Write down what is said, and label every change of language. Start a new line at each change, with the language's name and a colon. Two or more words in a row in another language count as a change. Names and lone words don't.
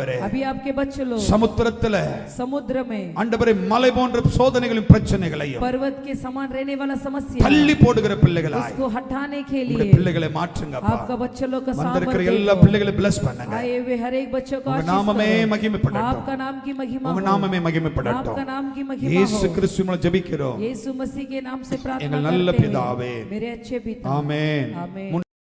Hindi: अभी आपके बच्चे लोग
Tamil: சமுத்திரத்துல
Hindi: समुद्र में
Tamil: ஆண்டவரே மலை போன்ற சோதனைகளின் பிரச்சனைகளையும்
Hindi: पर्वत के समान रहने वाला समस्या
Tamil: தள்ளி போடுகிற பிள்ளைகளாய்
Hindi: उसको हटाने के
Tamil: உம்முடைய
Hindi: लिए
Tamil: பிள்ளைகளை மாற்றுங்கப்பா.
Hindi: आपका बच्चे लोग का
Tamil: வந்திருக்கிற
Hindi: सामर्थ्य
Tamil: எல்லா
Hindi: दो।
Tamil: பிள்ளைகளை bless பண்ணுங்க.
Hindi: आए हुए हर एक बच्चों को
Tamil: உங்க
Hindi: आशीष
Tamil: நாமமே
Hindi: दो।
Tamil: மகிமைப்படட்டும்.
Hindi: आपका नाम की महिमा
Tamil: உங்க
Hindi: हो।
Tamil: நாமமே மகிமைப்படட்டும்.
Hindi: आपका नाम की महिमा
Tamil: இயேசு
Hindi: हो।
Tamil: கிறிஸ்து மூலம் ஜெபிக்கிறோம்.
Hindi: यीशु मसीह के नाम से प्रार्थना
Tamil: எங்கள் நல்ல
Hindi: करते हैं।
Tamil: பிதாவே.
Hindi: मेरे अच्छे पिता।
Tamil: ஆமென்.
Hindi: आमीन।